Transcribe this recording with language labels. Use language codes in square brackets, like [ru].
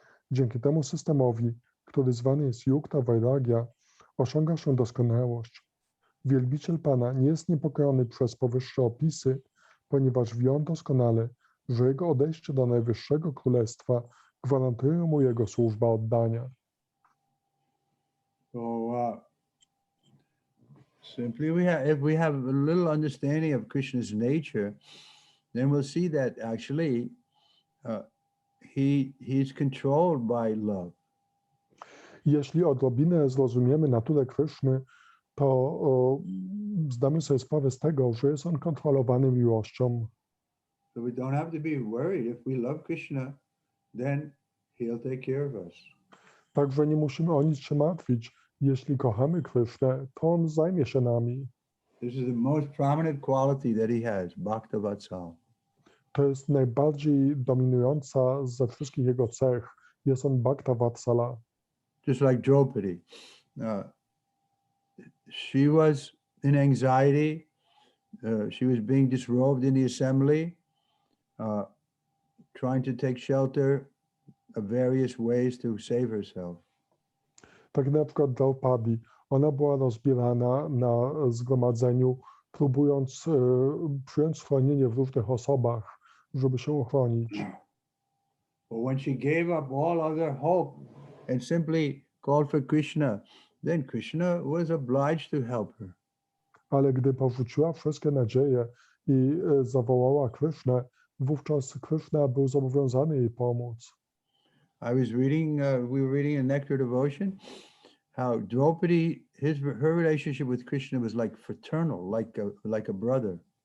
[pl] Dzięki temu systemowi, który zwany jest Yukta Vairagya, osiąga się doskonałość. Wielbiciel Pana nie jest niepokojony przez powyższe opisy, ponieważ wie on doskonale, że jego odejście do Najwyższego Królestwa gwarantuje mu jego służba oddania. [en] Simply, if we have a little understanding of Krishna's nature, then we'll see that actually he's controlled by love. [pl] Jeśli odrobinę zrozumiemy naturę Kryszny, to zdamy sobie sprawę z tego, że jest on kontrolowany miłością. [en] So we don't have to be worried. If we love Krishna, then he'll take care of us. [pl] Także nie musimy o nic się martwić. Jeśli kochamy Krysznę, to on zajmie się nami. [en] This is the most prominent quality that he has, Bhakta Vatsal. [pl] To jest najbardziej dominująca ze wszystkich jego cech. Jest on Bhakta Vatsala. [en] Just like Draupadi. She was in anxiety. She was being disrobed in the assembly, trying to take shelter of various ways to save herself. [pl] Tak na przykład Draupadi. Ona była rozbierana na zgromadzeniu, próbując przyjąć schronienie w różnych osobach, żeby się uchronić. [en] But when she gave up all other hope and simply called for Krishna, then Krishna was obliged to help her. [pl] Ale gdy porzuciła wszystkie nadzieje i zawołała Krishnę, wówczas Krishna był zobowiązany jej pomóc. [en] I was reading, we were reading in Nectar Devotion, how Draupadi, her relationship with Krishna was like fraternal, like a brother.